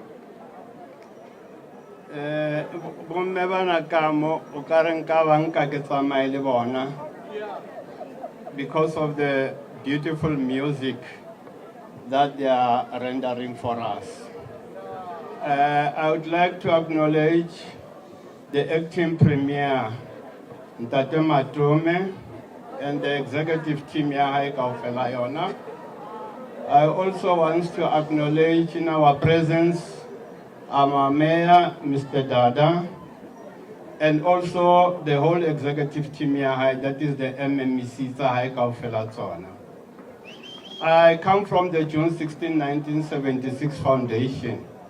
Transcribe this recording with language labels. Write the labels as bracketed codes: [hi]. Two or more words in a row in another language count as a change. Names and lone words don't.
[st] Bomme bana kamo o ka reng ka banka ke tsamaye le bona [en] because of the beautiful music that they are rendering for us. I would like to acknowledge the acting premier, Ntate Matome, and the executive team [st] ya hae kaofela yona. [en] I also want to acknowledge in our presence our Mayor, Mr. Dada, and also the whole executive team here, that is the MMEC. I come from the June 16, 1976 Foundation.